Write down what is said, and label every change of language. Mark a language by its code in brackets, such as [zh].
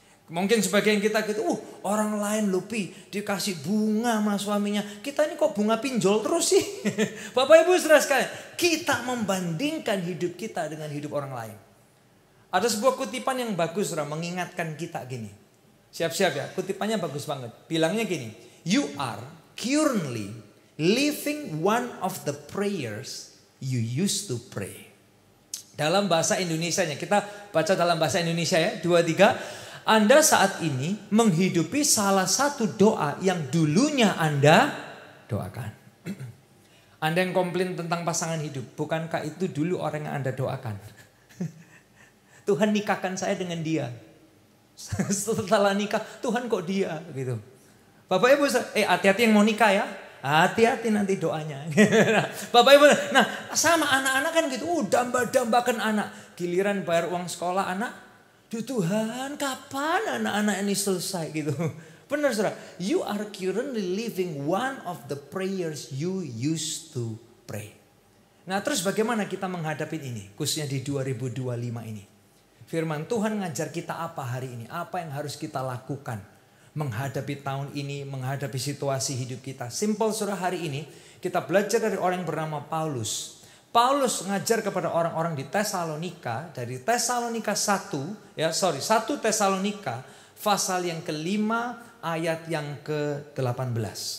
[id] Mungkin sebagian kita gitu, orang lain lupi dikasih bunga sama suaminya. Kita ini kok bunga pinjol terus sih. Bapak Ibu saudara sekalian, kita membandingkan hidup kita dengan hidup orang lain. Ada sebuah kutipan yang bagus, saudara, mengingatkan kita gini. Siap-siap ya, kutipannya bagus banget. Bilangnya gini, [en] you are currently living one of the prayers you used to pray. [id] Dalam bahasa Indonesianya, kita baca dalam bahasa Indonesia ya, 2, 3. Anda saat ini menghidupi salah satu doa yang dulunya Anda doakan. Anda yang komplain tentang pasangan hidup, bukankah itu dulu orang yang Anda doakan? Tuhan nikahkan saya dengan dia. Setelah nikah, Tuhan kok dia gitu. Bapak Ibu, hati-hati yang mau nikah ya. Hati-hati nanti doanya. Bapak Ibu, nah sama anak-anak kan gitu. Damba-dambakan anak. Giliran bayar uang sekolah anak. Duh Tuhan, kapan anak-anak ini selesai gitu. Benar saudara, [en] you are currently living one of the prayers you used to pray. [id] Nah terus bagaimana kita menghadapi ini, khususnya di 2025 ini. Firman Tuhan ngajar kita apa hari ini, apa yang harus kita lakukan menghadapi tahun ini, menghadapi situasi hidup kita. Simple saudara, hari ini kita belajar dari orang yang bernama Paulus. Paulus ngajar kepada orang-orang di Tesalonika, dari Tesalonika 1 Tesalonika pasal yang ke-5 ayat yang ke-18.